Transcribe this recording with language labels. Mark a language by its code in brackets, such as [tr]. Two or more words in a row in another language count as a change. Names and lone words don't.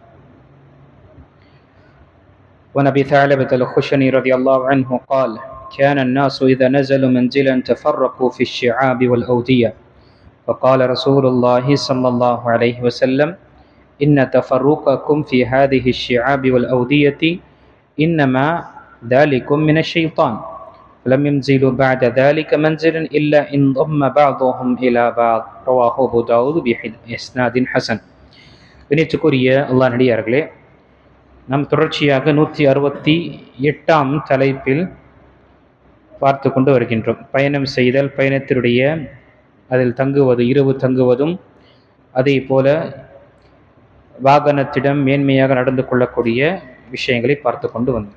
[ar] ونبي ثعلبة الخشني رضي الله عنه قال: كان الناس إذا نزلوا منزلا تفرقوا في الشعاب والأودية، فقال رسول الله صلى الله عليه وسلم: إن تفرقكم في هذه الشعاب والأودية إنما ذلكم من الشيطان، لم ينزلوا بعد ذلك منزلا إلا إن ضم بعضهم إلى بعض. رواه أبو داود بإسناد حسن. [ta] இணைத்துக்குரிய அல்லாஹ் நடிகார்களே, நாம் தொடர்ச்சியாக 168 தலைப்பில் பார்த்து கொண்டு வருகின்றோம். பயணம் செய்தல், பயணத்தினுடைய அதில் தங்குவது, இரவு தங்குவதும், அதே போல வாகனத்திடம் மேன்மையாக நடந்து கொள்ளக்கூடிய விஷயங்களை பார்த்து கொண்டு வந்தோம்.